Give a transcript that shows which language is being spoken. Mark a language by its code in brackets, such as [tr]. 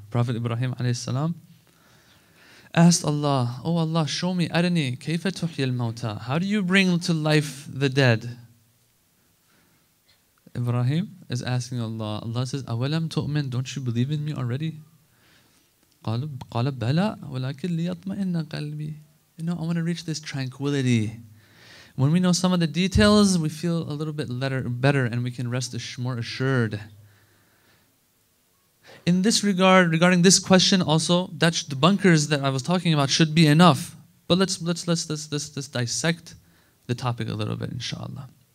[en] Prophet Ibrahim alayhi salam asked Allah, oh Allah, show me, [ar] arini, kayfa tuhyi al-mawta. [en] How do you bring to life the dead? Ibrahim is asking Allah. Allah says, [ar] awalam tu'min, [en] don't you believe in me already? [ar] قال بلى ولكن ليطمئن قلبي. [en] I want to reach this tranquility. When we know some of the details, we feel a little bit better and we can rest more assured. In this regard, regarding this question also, the bunkers that I was talking about should be enough. But let's dissect the topic a little bit, inshallah.